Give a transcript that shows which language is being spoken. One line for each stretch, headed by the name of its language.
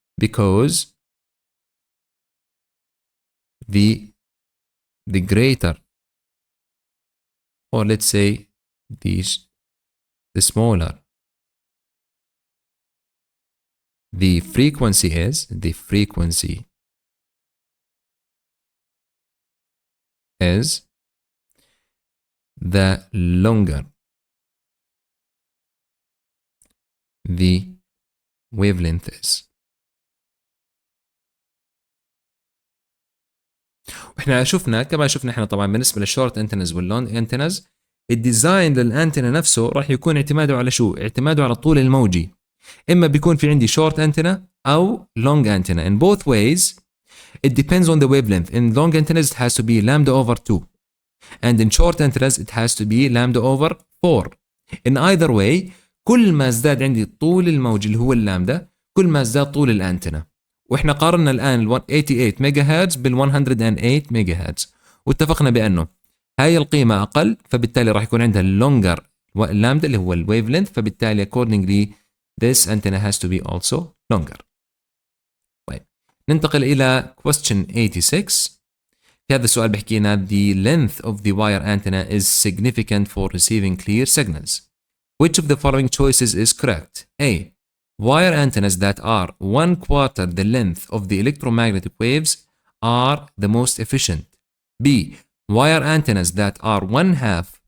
English: Because the greater, or let's say the smaller the frequency is, the longer the wavelength is.
Arabic: واحنا كما شفنا احنا طبعا بالنسبه للشورت انتنز واللونج انتنز، الديزاين للانتنه نفسه راح يكون اعتماده على شو؟ اعتماده على الطول الموجي. اما بيكون في عندي شورت انتنه او لونج انتنه.
English: In both ways it depends on the wavelength. In long antennas it has to be lambda over 2, and in short antennas it has to be lambda over 4. In either way
Arabic: كل ما ازداد عندي الطول الموجي اللي هو اللامدا كل ما ازداد طول الانتنه. واحنا قارنا الان ال 88 ميجا هرتز بال 108 ميجا هرتز، واتفقنا بانه هاي القيمه اقل، فبالتالي راح يكون عندها اللونجر اللامدا اللي هو الويف لينث، فبالتالي
English: accordingly this antenna has to be also longer.
Arabic: طيب ننتقل الى question 86. في هذا السؤال بحكي لنا
English: the length of the wire antenna is significant for receiving clear signals. Which of the following choices is correct? A. Wire antennas that are 1/4 the length of the electromagnetic waves are the most efficient. B. Wire antennas that are 1/2